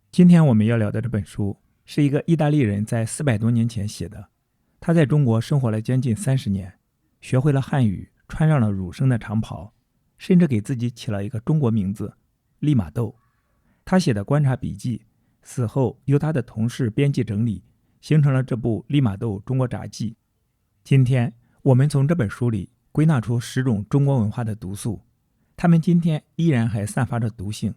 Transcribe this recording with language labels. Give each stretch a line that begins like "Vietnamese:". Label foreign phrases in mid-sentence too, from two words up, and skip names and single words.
Chinese: 今天我們要聊的這本書是一個意大利人在400多年前寫的。他在中国生活了将近30年，學會了漢語，穿上了儒生的長袍，甚至給自己起了一個中國名字利瑪竇。他寫的觀察筆記死後由他的同事編輯整理，形成了這部利瑪竇中國札記。今天我們從這本書裡歸納出10種中國文化的毒素，它們今天依然還散發着毒性。